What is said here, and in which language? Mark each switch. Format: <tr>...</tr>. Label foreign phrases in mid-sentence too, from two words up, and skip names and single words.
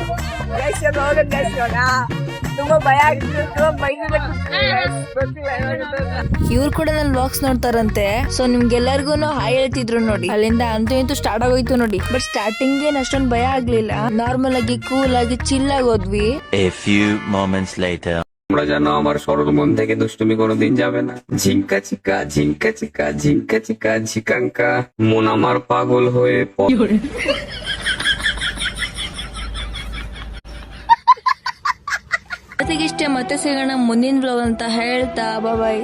<kn>ತುಂಬಾ ಭಯ ಆಗ್ತಿತ್ತು, ಇವ್ರು ಕೂಡ ನನ್ನ ವ್ಲಾಗ್ಸ್ ನೋಡ್ತಾರಂತೆ. ಸೊ ನಿಮ್ಗೆಲ್ಲರಿಗೂ ಹಾಯ್ ಹೇಳ್ತಿದ್ರು ನೋಡಿ. ಅಲ್ಲಿಂದ ಅಂತೂ ಇಂತೂ ಸ್ಟಾರ್ಟ್ ಆಗೋಯ್ತು ನೋಡಿ.</kn> <en>but starting</en> <kn>ಏನ್ ಅಷ್ಟೊಂದು ಭಯ ಆಗ್ಲಿಲ್ಲ. ನಾರ್ಮಲ್ ಆಗಿ ಕೂಲ್ ಆಗಿ ಚಿಲ್ ಆಗಿ ಹೋದ್ವಿ.</kn> <en>A few moments later.</en> <bn>তোমরা জানো আমার সরল মন থেকে দুষ্টুমি কোনোদিন যাবে না। ঝিঙ্কা চিকা ঝিঙ্কা চিকা ঝিঙ্কা চিকা ঝিকাঙ্কা মন আমার পাগল হয়ে</bn> <kn>ಜೊತೆಗಿಷ್ಟೇ ಮತ್ತೆ ಸಿಗೋಣ ಮುಂದಿನ ವ್ಲಾಗ್ ಅಂತ ಹೇಳ್ತಾ ಬಾಯ್.</kn>